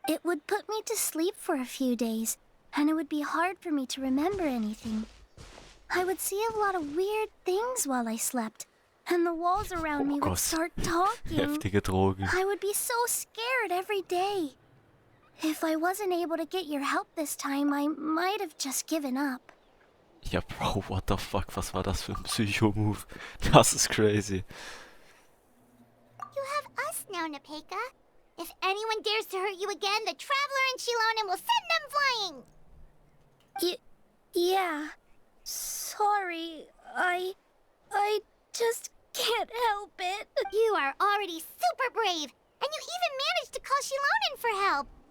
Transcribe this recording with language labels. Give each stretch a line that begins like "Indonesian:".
English: It would put me to sleep for a few days, and it would be hard for me to remember anything. I would see a lot of weird things while I slept, and the walls around me would start talking.
German: Heftige Drogen.
English: I would be so scared every day. If I wasn't able to get your help this time, I might have just given up.
German: Ja, Bro,
English: what the fuck,
German: was war das für ein Psycho-Move? Das ist crazy.
English: You have us now, Nepeka. If anyone dares to hurt you again, the Traveler and Xilonen will send them flying! Yeah. Sorry, I just can't help it. You are already super brave, and you even managed to call Xilonen for help.